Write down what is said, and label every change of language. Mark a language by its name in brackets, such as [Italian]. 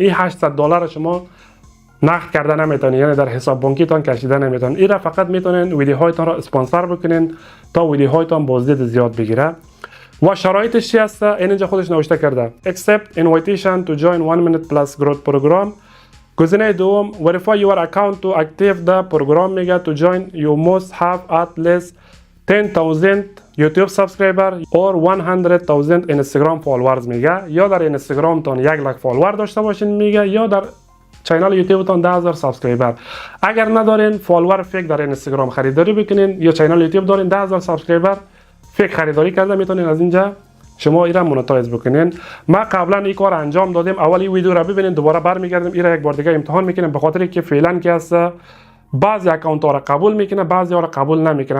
[Persian] این $800 شما نقد کرده نمیتونین، یعنی در حساب بانکیتون کشیده نمیتونین. این را فقط میتونین ویدیوهایتون را اسپانسر بکنین تا ویدیوهایتون بازدید زیاد بگیره. و شرایطش چی هست؟ اینجا خودش نوشته کرده [English] accept invitation to join 1 minute plus growth program. گزینه دوم verify your account to active the program میگه to join you must have at least 10,000 YouTube subscriber or 100,000 Instagram followers میگه. [Persian] یا در اینستاگرام تون 1 لک فالوور داشته باشین میگه یا در چینل یوتیوب تون 10,000 سابسکرایبر. اگر ندارین فالوور فیک در اینستاگرام خریداری بکنین یا چینل یوتیوب دارین 10,000 سابسکرایبر فیک خریداری کرده میتونین از اینجا شما ایران مونتایز بکنین. ما قبلا این کار انجام دادیم. اولی ویدیو را ببینین دوباره برمیگردیم ایرا یک بار دیگه امتحان میکنیم. به خاطر که فعلا که هست بعضی اکانت ها را قبول میکنه بعضی ها را قبول نمیکنه.